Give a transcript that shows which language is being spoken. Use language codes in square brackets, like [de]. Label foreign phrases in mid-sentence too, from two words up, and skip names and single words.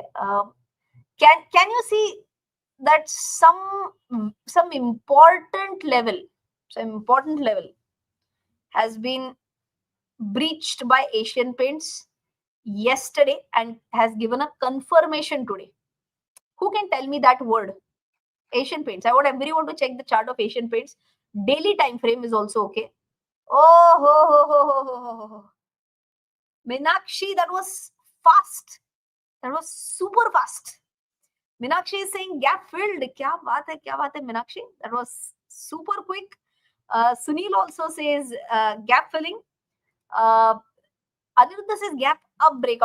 [en] Can you see that some important level has been breached by Asian Paints yesterday and has given a confirmation today? Who can tell me that word? Asian Paints. I want everyone to check the chart of Asian Paints. Daily time frame is also okay. Oh, ho, ho, ho, ho, ho, ho, ho. Meenakshi, that was fast. That was super fast. Meenakshi is saying gap filled. [hi] Kya baat hai, [en] Meenakshi? That was super quick. Sunil also says gap filling. Uh, Aniruddha says gap up breakout.